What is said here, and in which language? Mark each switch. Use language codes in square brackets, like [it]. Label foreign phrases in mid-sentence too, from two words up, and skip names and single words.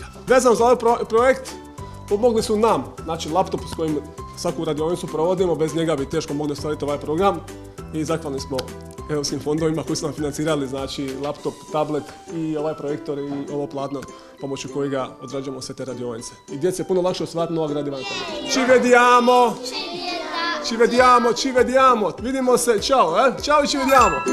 [hr] Vezano za ovaj projekt, pomogli su nam, znači laptop s kojim svaku radionicu provodimo, bez njega bi teško mogli ostvariti ovaj program i zahvalni smo europskim fondovima koji su nam financirali, znači laptop, tablet i ovaj projektor i ovo platno pomoću kojega odrađujemo sve te radionice. I djeci je puno lakše osvajati nova gradiva. [it] Ci vediamo! Ci vediamo, ci vediamo! [hr] Vidimo se, [it] ciao, ciao i ci vediamo!